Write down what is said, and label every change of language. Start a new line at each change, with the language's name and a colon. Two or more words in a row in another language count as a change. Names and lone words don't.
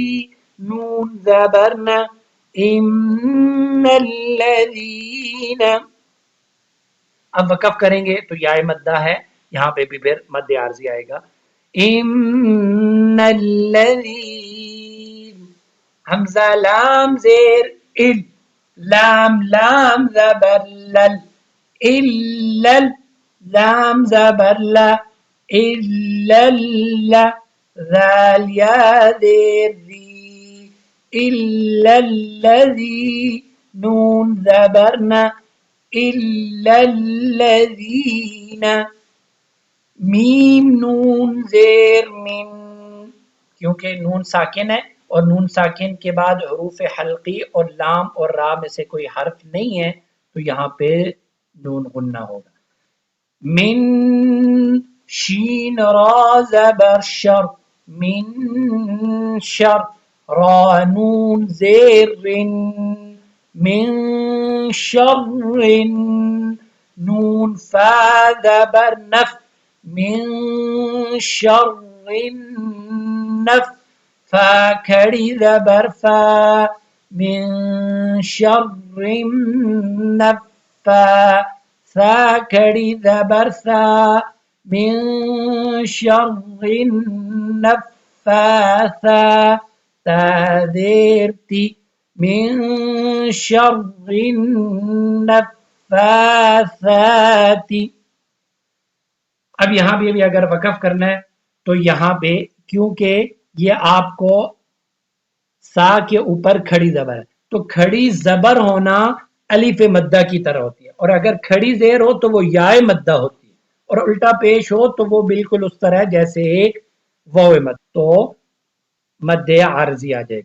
Urdu: نون زبر نا،
Arabic: ان الذین۔
Urdu: اب وقف کریں گے تو یا مدہ ہے، یہاں پہ بھی پھر مد عارضی آئے گا،
Arabic: ان الذین۔
Urdu: حمزہ لام زیر ال، لام لام زبر لل، اللل۔ لام زبر لا، إلا ذال يا ذي
Arabic: إلا الذي
Urdu: نون زبرنا
Arabic: إلا الذين
Urdu: میم نون زیر من کیونکہ نون ساکن ہے اور نون ساکن کے بعد حروف حلقی اور لام اور را میں سے کوئی حرف نہیں ہے تو یہاں پہ نون غنہ ہوگا. من شین را زبر شر
Arabic: من شر
Urdu: را نون زیر
Arabic: من شر
Urdu: نون فا زبر نف
Arabic: من شر النف
Urdu: فا کھڑی زبر فا
Arabic: من شر النف
Urdu: فا ثا کھڑی زبر ثا
Arabic: من شر النفاثا
Urdu: تا زیر تی
Arabic: من شر النفاثات.
Urdu: اب یہاں بھی اگر وقف کرنا ہے تو یہاں پہ کیونکہ یہ آپ کو سا کے اوپر کھڑی زبر ہے تو کھڑی زبر ہونا الف مدہ کی طرح ہوتی ہے اور اگر کھڑی زیر ہو تو وہ یائے مدہ ہوتی ہے اور الٹا پیش ہو تو وہ بالکل اس طرح جیسے ایک واو مد تو مد عارضی آ جائے گی.